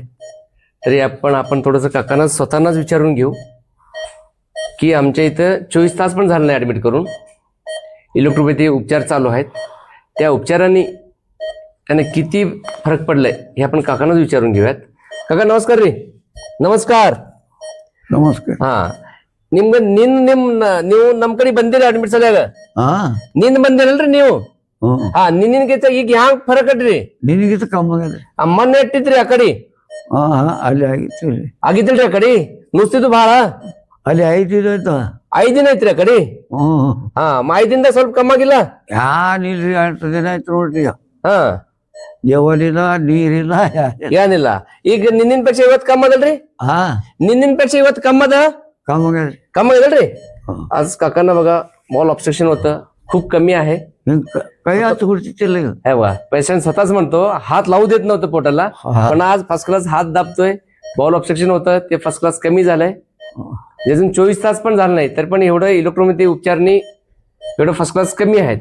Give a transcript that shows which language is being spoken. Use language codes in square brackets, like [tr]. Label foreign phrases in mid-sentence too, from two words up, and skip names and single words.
[mr] तरी आपण थोडंसं काकांना स्वतःनाच विचारून घेऊ की आमच्या इथं 24 तास पण झालं नाही ॲडमिट करून. इलेक्ट्रोपॅथी उपचार चालू आहेत. त्या उपचारांनी त्यांना किती फरक पडलाय हे आपण काकांनाच विचारून घेऊयात. काका नमस्कार रे. नमस्कार. नमस्कार. हा, [kn] ನಿಮ್ಗೆ ನೀವು ನಮ್ ಕಡೆ ಬಂದಿರಿ ಅಡ್ಮಿಟ್ ಸಲ್ಯಾಗ. ನಿಂದ ಬಂದಿರಲ್ರಿ ನೀವು? ಹಾ, ನಿನ್ಗಿಂತ ಈಗ ಹ್ಯಾಂಗ ಫರಕ್ ಅಡ್ರಿ? ನಿನಗಿಂತ ಕಮ್ಮಿ ಆಗ್ಯದ. ಮೊನ್ನೆ ಇಟ್ಟಿದ್ರಿ ಆ ಕಡೆ? ಅಲ್ಲಿ ಆಗಿತ್ತು. ಆಗಿದ್ದಿಲ್ರಿ ಆ ಕಡೆ? ನುಸ್ತಿದ್ದು ಭಾಳ? ಅಲ್ಲಿ 5 ದಿನ ಆಯ್ತು. 5 ದಿನ ಐತ್ರಿ ಆ ಕಡೆ? ಹಾ, 5 ದಿನದಾಗ ಸ್ವಲ್ಪ ಕಮ್ಮಿ ಆಗಿಲ್ಲ? ಇಲ್ರಿ, 8 ದಿನ ಆಯ್ತು ನೋಡ್ರಿ. ಹಾ, ದೇವರಿಲ್ಲ, ನೀರಿಲ್ಲ, ಏನಿಲ್ಲ. ಈಗ ನಿನ್ನಿನ ಪಕ್ಷ ಇವತ್ತು ಕಮ್ಮಿ ಅದಲ್ರಿ? ನಿನ್ನಿನ ಪಕ್ಷ ಇವತ್ತು ಕಮ್ಮಿ ಅದ? [mr] कमी आहे. आज काकांना बघा [en] mall obstruction [mr] होतं, खूप कमी आहे. काही आता हे बघा, पेशंट स्वतःच म्हणतो हात लावू देत नव्हतं पोटाला, पण आज [en] first class [mr] हात दाबतोय. [en] mall obstruction [mr] होतं ते [en] first class [mr] कमी झालंय. अजून 24 तास पण झालं नाही, तर पण एवढं इलेक्ट्रोपॅथी उपचारनी एवढं [en] first class [mr] कमी आहेत.